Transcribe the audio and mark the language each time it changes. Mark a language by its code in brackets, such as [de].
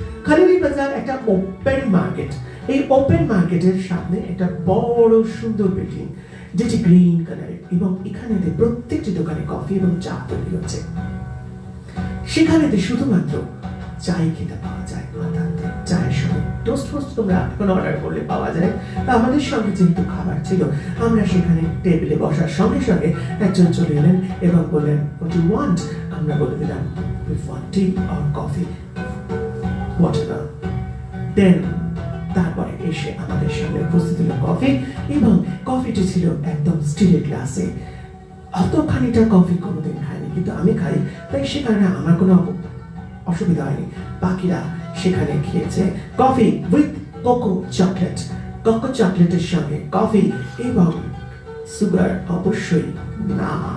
[bn] Khalili বাজার একটা open market. এই ওপেন মার্কেটের সামনে একটা বড় সুন্দর বিল্ডিং, যেটি গ্রিন কালারের, এবং এখানে প্রত্যেকটি দোকানে কফি এবং চা তৈরি হচ্ছে। সেখানেতে শুধুমাত্র চাই খেতে পাওয়া যায়, অর্থাৎ চায়ের সঙ্গে টোস্ট ফোস্ট তোমরা এখন অর্ডার করলে পাওয়া যায়। তা আমাদের সঙ্গে যেহেতু খাবার ছিল, আমরা সেখানে টেবিলে বসার সঙ্গে সঙ্গে একজন চলে এলেন এবং বললেন [en] what you want। [bn] আমরা বলে দিলাম [en] we want tea or coffee whatever। [bn] দেন তারপরে এসে আমাদের সামনে উপস্থিত হলো কফি, এবং কফিটি ছিল একদম স্টিলের গ্লাসে। অতখানিটা কফি কোনোদিন খাইনি, কিন্তু আমি খাই, তাই সে কারণে আমার কোনো অসুবিধা হয়নি। বাকিরা সেখানে খেয়েছে [en] coffee with cocoa chocolate, [bn] cocoa চকলেটের সঙ্গে কফি এবং সুগার অবশ্যই না।